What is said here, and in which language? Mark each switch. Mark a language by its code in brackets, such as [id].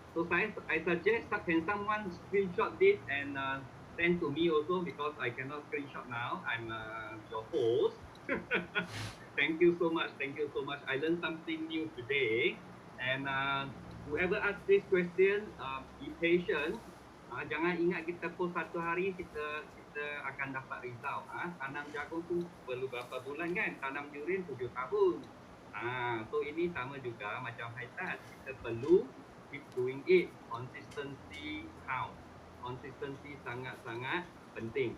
[en] So I suggest can someone screenshot this and send to me also, because I cannot screenshot now. I'm your host. Thank you so much. I learned something new today. And whoever asked this question, be patient. [ms] Jangan ingat kita post satu hari kita akan dapat result. Tanam jagung tu perlu berapa bulan kan? Tanam durian 7 tahun. So ini sama juga macam Haitat. Kita perlu [en] keep doing it. Consistency count. [ms] Consistency sangat-sangat penting.